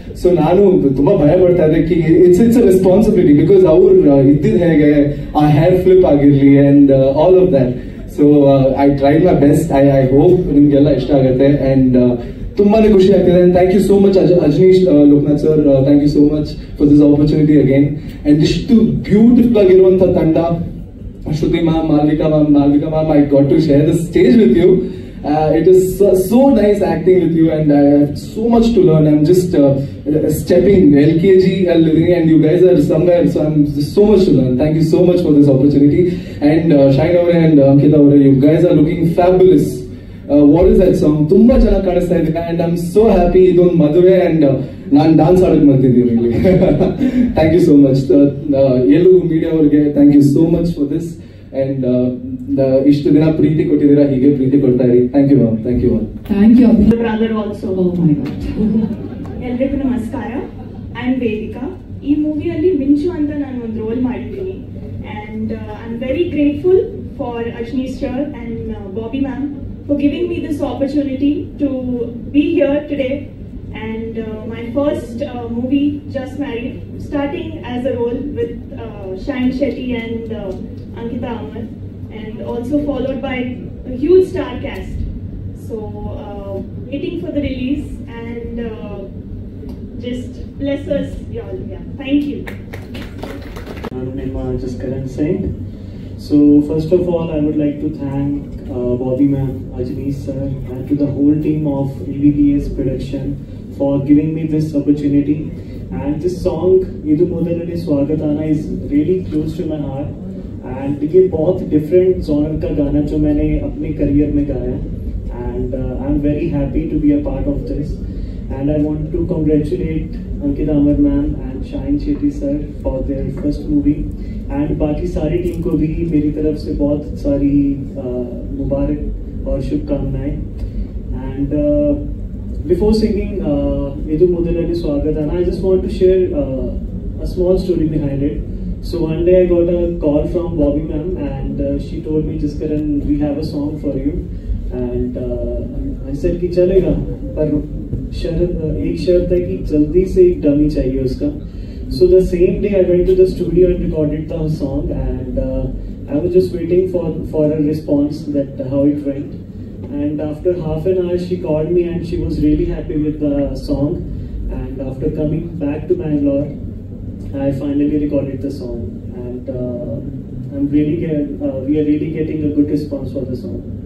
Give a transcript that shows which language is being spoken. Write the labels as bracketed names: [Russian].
[Kannada] So ನಾನು ತುಂಬಾ ಭಯ ಪಡ್ತಾ ಇದ್ದೆ, [English] it's a responsibility, [Kannada] ಬಿಕಾಸ್ ಅವ್ರು ಇದ್ದಿದ್ ಹೇಗೆ ಆ ಹೇರ್ ಫ್ಲಿಪ್ ಆಗಿರ್ಲಿ [English] And all of that. So I tried my best. I hope [Kannada] ನಿಮ್ಗೆಲ್ಲ ಇಷ್ಟ ಆಗುತ್ತೆ [English] and [Kannada] ತುಂಬಾನೇ ಖುಷಿ ಆಗ್ತಿದೆ. [English] And thank you so much Ajaneesh Loknath sir, thank you so much for this opportunity again. And [Kannada] ಇಷ್ಟು ಬ್ಯೂಟಿಫುಲ್ ಆಗಿರುವಂತ ತಂಡ, [English] Shruti ma'am, Malvika ma'am, I got to share the stage with you. It is so nice acting with you, and I have so much to learn. I'm just stepping LKG and you guys are somewhere, so I'm just so much to learn. Thank you so much for this opportunity. And Shine Avare and Ankita Avare, you guys are looking fabulous. What is that song? [Kannada] Tumba ಚೆನ್ನಾಗಿ ಕಾಣಿಸ್ತಾ ಇದೆ, [English] and I'm so happy. [Kannada] ಇದೊಂದು ಮದುವೆ and ನಾನು dance ಆಡೋಕೆ ಮಾಡ್ತಿದ್ದೀನಿ ಇಲ್ಲಿ. [English] thank you so much [Kannada] ಎಲ್ಲೂ ಮೀಡಿಯಾ ಅವ್ರಿಗೆ [English] Thank you so much for this. [Kannada] And ಇಷ್ಟು ದಿನ ಪ್ರೀತಿ ಕೊಟ್ಟಿದ್ದೀರಾ, ಹೀಗೆ ಪ್ರೀತಿ ಕೊಡ್ತಾ ಇರಿ. [English] Thank you ma'am. Thank you brother also. [Kannada] ಎಲ್ರಿಗೂ ನಮಸ್ಕಾರ. [English] I am Vedika. [Kannada] ಈ ಮೂವಿಯಲ್ಲಿ ಮಿಂಚು ಅಂತ ನಾನು ಒಂದು ರೋಲ್ ಮಾಡಿದ್ದೀನಿ. [English] And I am very grateful for Ajaneesh sir and Bobby ma'am for giving me this opportunity to be here today. And my first movie, Just Married, starting as a role with Shine Shetty and Ankita Amar, and also followed by a huge star cast. So waiting for the release, and just bless us y'all. Yeah, thank you. I'm just Karan Singh. So first of all, I would like to thank Bobby ma'am, Ajanish sir, and to the whole team of EVPS production for giving me this opportunity. And this song, Idu Modalane Swagatana, is really close to my heart. [Hindi] And ये बहुत different genre का गाना जो मैंने अपने career में गाया. [English] And I'm very happy to be a part of this. And I want to congratulate Ankita Amar ma'am and Shine Shetty sir for their first movie. [Hindi] And बाकी सारी टीम को भी मेरी तरफ से बहुत सारी मुबारक और शुभकामनाएं. [English] And before singing Idu Modalane Swagatana, I just want to share a small story behind it. So one day I got a call from Bobby ma'am, and she told me, Jaskaran, we have a song for you. And I said [Hindi] कि चलेगा, पर एक शर्त है कि जल्दी से एक डमी चाहिए उसका. [English] So the same day I went to the studio and recorded the song, and I was just waiting for a response that how it went. And after half an hour she called me and she was really happy with the song. And after coming back to Bangalore, I finally recorded the song, and we are really getting a good response for the song.